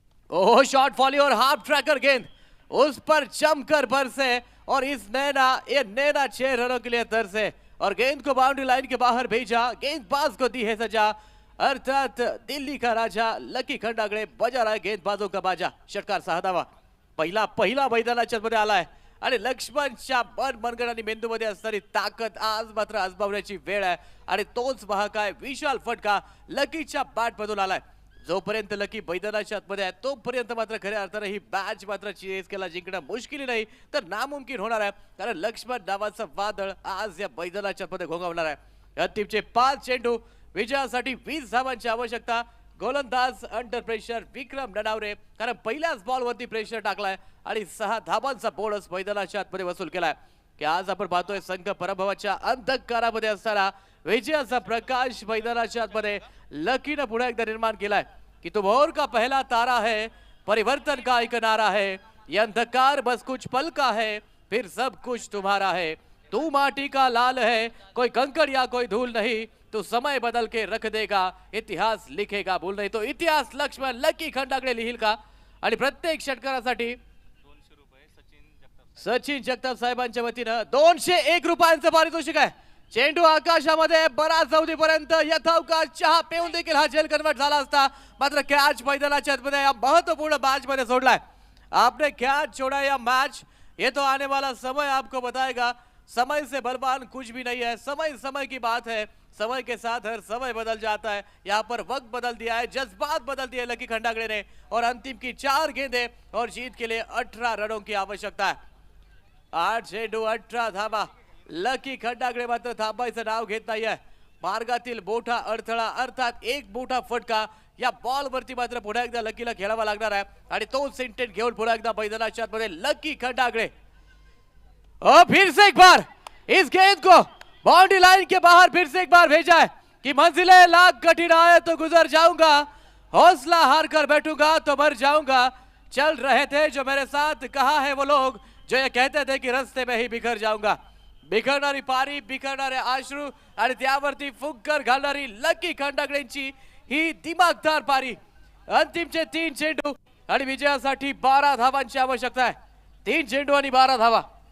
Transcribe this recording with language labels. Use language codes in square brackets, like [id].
[hi] ओह, shot folly और half tracker गेंद उस पर जमकर बरसे और इस नैना 6 रनों के लिए तरसे और गेंद को बाउंड्री लाइन के बाहर भेजा। गेंदबाज को दी है सजा, अर्थात दिल्ली का राजा लकी खंडागळे बजा रहा है गेंदबाजों का बाजा। [mr] षटकार 6 धावा पहिला मैदानाच्या मध्ये आलाय आणि लक्ष्मणच्या मनगट आणि मेंदूमध्ये असणारी ताकद आज मात्र आजमावण्याची वेळ आहे आणि तोच महाकाय विशाल फटका लकीच्या बॅट मधून आलाय। जोपर्यंत लकी मैदानाच्या आतमध्ये आहे तोपर्यंत मात्र खऱ्या अर्थाने ही मॅच मात्र CSKला जिंकणं मुश्किल नाही तर नामुमकिन होणार आहे, कारण लक्ष्मण नावाचं वादळ आज या मैदानाच्या आतमध्ये घोंघावणार आहे। अंतिमचे 5 चेंडू विजयासाठी 20 धावांची आवश्यकता। गोलंदाज अंडर प्रेशर विक्रम ननावरे, कारण पहिल्याच बॉलवरती प्रेशर टाकलाय आणि 6 धावांचा बोनस मैदानाच्या आतमध्ये वसूल केलाय। की आज आपण पाहतोय संघ पराभवाच्या अंधकारामध्ये असताना विजयाचा प्रकाश मैदानाच्या आतमध्ये लकीने पुन्हा एकदा निर्माण केलाय कि [hi] तुम और का पहला तारा है, परिवर्तन का एक नारा है, ये अंधकार बस कुछ पल का है, फिर सब कुछ तुम्हारा है। तू माटी का लाल है, कोई कंकड़ या कोई धूल नहीं, तू समय बदल के रख देगा, इतिहास लिखेगा भूल नहीं। [mr] तो इतिहास लक्ष्मण लकी खंडागळे लिहिल का? आणि प्रत्येक षटकारासाठी 200 रुपये सचिन जगताप साहेबांच्या वतीनं 201 रुपयांचं पारितोषिक आहे। चेंडू आकाशामध्ये बराच अवधीपर्यंत यथावकाश चहा पिऊन देखील हा जेल कन्वर्ट झाला असता, मात्र कॅच मैदानाच्या आतमध्ये या महत्वपूर्ण मॅच मध्ये सोडलाय। [hi] आपने कैच छोड़ा या मैच, ये तो आने वाला समय आपको बताएगा। समय से बलवान कुछ भी नहीं है, समय समय की बात है, समय के साथ हर समय बदल जाता है। यहाँ पर वक्त बदल दिया है, जज्बात बदल दिए लकी खंडागळे ने और अंतिम की 4 गेंदें और जीत के लिए 18 रनों की आवश्यकता है। [mr] 8 चेंडू 18 धावा। लकी खंडागळे मात्र थांबायचं नाव घेत नाहीये। मार्गातील मोठा अडथळा अर्थात एक मोठा फटका या बॉल वरती मात्र पुन्हा एकदा लकीला खेळावा लागणार आहे आणि तोच इंटेंट घेऊन पुन्हा एकदा मैदानाच्या आतमध्ये लकी खंडागळे [hi] और फिर से एक बार इस गेंद को बाउंड्री लाइन के बाहर फिर से एक बार भेजा है कि मंजिलें लाख कठिन आए तो गुजर जाऊंगा, हौसला हार कर बैठूंगा तो मर जाऊंगा। चल रहे थे जो मेरे साथ, कहा है वो लोग जो ये कहते थे कि रास्ते में ही बिखर जाऊंगा। [mr] बिखरणारी पारी, बिखरणारे अश्रू आणि त्यावरती फुंकर घालणारी लकी खंडागळेंची ही दिमागदार पारी। अंतिमचे 3 चेंडू आणि विजयासाठी 12 धावांची आवश्यकता आहे। 3 चेंडू आणि 12 धावा।